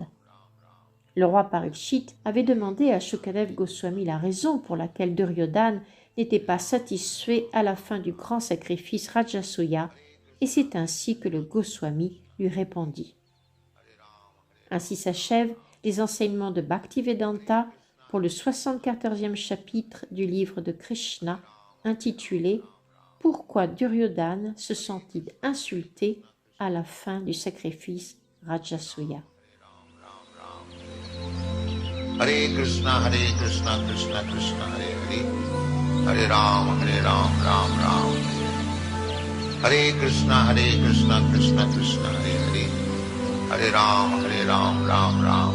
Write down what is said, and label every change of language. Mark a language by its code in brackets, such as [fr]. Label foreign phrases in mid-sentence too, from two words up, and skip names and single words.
[fr] Le roi Parikshit avait demandé à Shukadev Goswami la raison pour laquelle Duryodhana n'était pas satisfait à la fin du grand sacrifice Rajasuya, et c'est ainsi que le Goswami lui répondit. Ainsi s'achèvent les enseignements de Bhaktivedanta pour le 74e chapitre du livre de Krishna intitulé « Pourquoi Duryodhana se sent-il insulté à la fin du sacrifice Rajasuya ?» [sa] Hare Krishna, Krishna Krishna, Hare Hare, Hare Ram, Ram Ram. Hare Krishna, Krishna Krishna, Hare Hare, Hare Ram, Ram Ram.